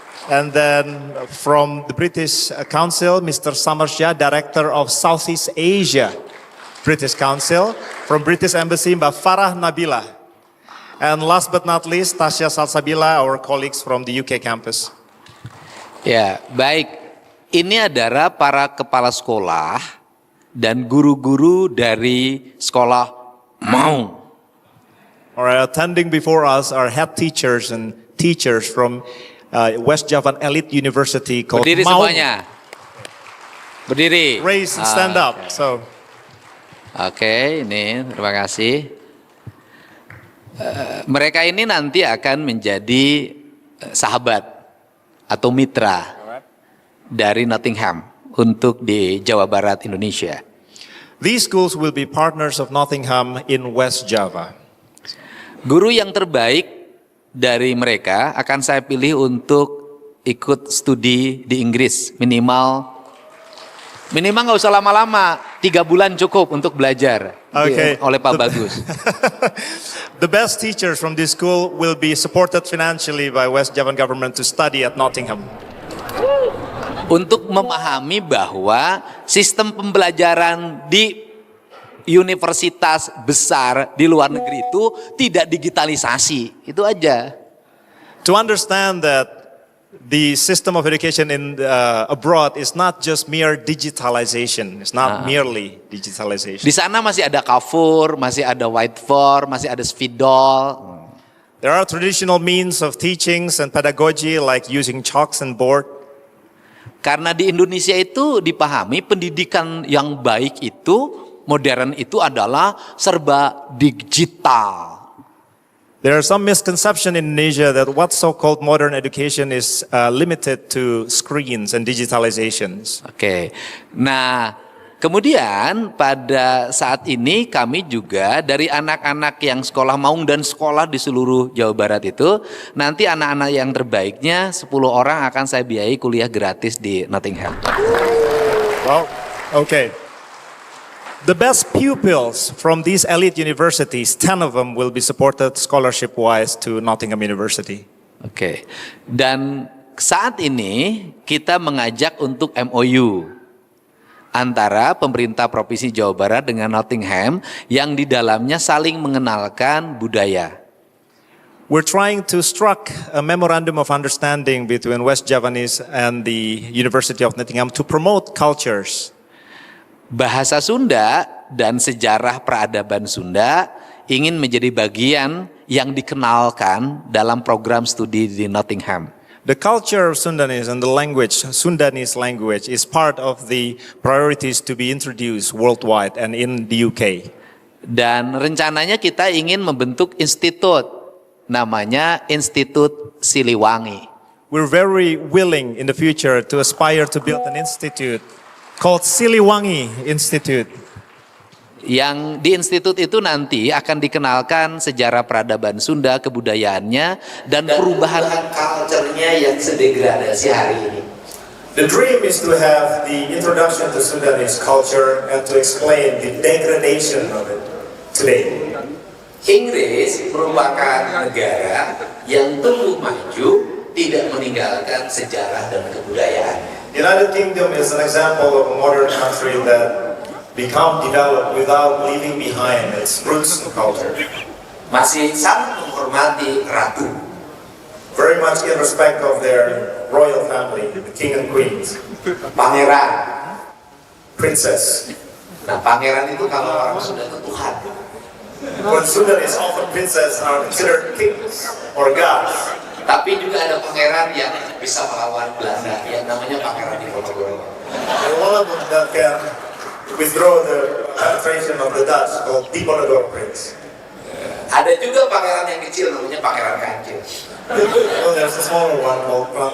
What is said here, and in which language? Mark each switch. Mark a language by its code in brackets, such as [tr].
[en] And then from the British Council, Mr. Samarja, Director of Southeast Asia, British Council. From British Embassy, Mbak Farah Nabila. And last but not least, Tasya Salsabila, our colleagues from the UK campus. [id] Ya, baik. Ini adalah para kepala sekolah dan guru-guru dari sekolah Maung. [en] Alright, attending before us are head teachers and teachers from West Javan Elite University called [id] Berdiri Maung. semuanya. Berdiri. [en] Raise and stand up. So, [id] Oke, ini terima kasih. Mereka ini nanti akan menjadi sahabat atau mitra dari Nottingham untuk di Jawa Barat Indonesia. [en] these schools will be partners of Nottingham in West Java. [id] Guru yang terbaik dari mereka akan saya pilih untuk ikut studi di Inggris minimal nggak usah lama-lama, 3 bulan cukup untuk belajar oleh Pak Bagus. [en] The best teachers from this school will be supported financially by West Javan government to study at Nottingham. [id] Untuk memahami bahwa sistem pembelajaran di universitas besar di luar negeri itu tidak digitalisasi, itu aja. [en] To understand that the system of education in abroad is not just mere digitalization. It's not merely digitalization. [id] Di sana masih ada Kafur, masih ada Whiteboard, masih ada Spidol. [en] There are traditional means of teachings and pedagogy like using chalks and board. [id] Karena di Indonesia itu dipahami pendidikan yang baik itu, modern itu adalah serba digital. [en] There are some misconception in Indonesia that what so-called modern education is limited to screens and digitalizations. [id] Oke. Nah, kemudian pada saat ini kami juga dari anak-anak yang sekolah Maung dan sekolah di seluruh Jawa Barat itu, nanti anak-anak yang terbaiknya 10 orang akan saya biayai kuliah gratis di Nottingham. [en] Well, okay. The best pupils from these elite universities, 10 of them will be supported scholarship-wise to Nottingham University. [id] Oke. Dan saat ini kita mengajak untuk MOU antara pemerintah Provinsi Jawa Barat dengan Nottingham yang di dalamnya saling mengenalkan budaya. [en] We're trying to struck a memorandum of understanding between West Javanese and the University of Nottingham to promote cultures. [id] Bahasa Sunda dan sejarah peradaban Sunda ingin menjadi bagian yang dikenalkan dalam program studi di Nottingham. [en] The culture of Sundanese and the language, Sundanese language, is part of the priorities to be introduced worldwide and in the UK. [id] Dan rencananya kita ingin membentuk institut, namanya Institut Siliwangi. [en] We're very willing in the future to aspire to build an institute called Siliwangi Institute. [id] Yang di institut itu nanti akan dikenalkan sejarah peradaban Sunda, kebudayaannya, dan perubahan culture-nya yang sedegradasi hari ini. [en] The dream is to have the introduction to Sundanese culture and to explain the degradation of it today. [id] Inggris merupakan negara yang tumbuh maju, tidak meninggalkan sejarah dan kebudayaannya. [en] The United Kingdom is an example of a modern country that become developed without leaving behind its roots and culture. [id] Masih sangat menghormati ratu. [en] Very much in respect of their royal family, the king and queens. [id] Pangeran. [en] Princess. [id] Nah, pangeran itu kalau orang sudah ke Tuhan. [en] When Sundanese often princess are considered kings or gods. [id] Tapi juga ada pangeran yang bisa melawan Belanda, yang namanya Pangeran Diponegoro. [en] And one of them that can withdraw the penetration of the Dutch called Diponegoro Prince. [id] Ada juga pangeran yang kecil namanya Pangeran Kancil. [en] Well, there's a smaller one called